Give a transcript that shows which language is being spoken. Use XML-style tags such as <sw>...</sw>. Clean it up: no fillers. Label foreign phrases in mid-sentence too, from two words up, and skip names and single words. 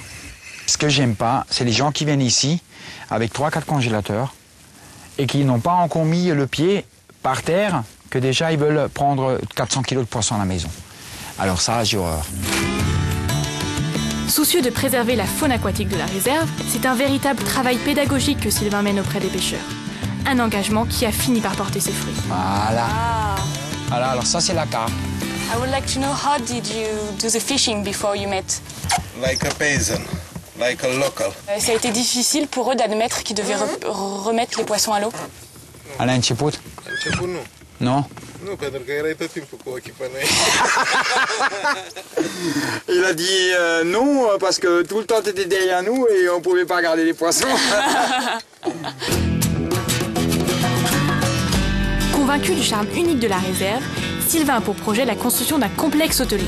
<fr>Ce que j'aime pas, c'est les gens qui viennent ici avec 3-4 congélateurs et qui n'ont pas encore mis le pied par terre, que déjà ils veulent prendre 400 kilos de poisson à la maison. Alors ça, j'ai horreur. Soucieux de préserver la faune aquatique de la réserve, c'est un véritable travail pédagogique que Sylvain mène auprès des pêcheurs. Un engagement qui a fini par porter ses fruits. Voilà. Voilà, alors ça c'est la carpe.</fr> <en>I would like to know how did you do the fishing before you met? Like a peasant, like a local.</en> <fr>Ça a été difficile pour eux d'admettre qu'ils devaient remettre les poissons à l'eau.</fr> <ro>La început? Non. Nu, pentru că erai tot timpul cu ochii pe noi.</ro> <fr>Il a dit non parce que tout le temps tu étais derrière nous et on pouvait pas regarder les poissons. Convaincu du charme unique de la réserve, Sylvain a pour projet la construction d'un complexe hôtelier.</fr>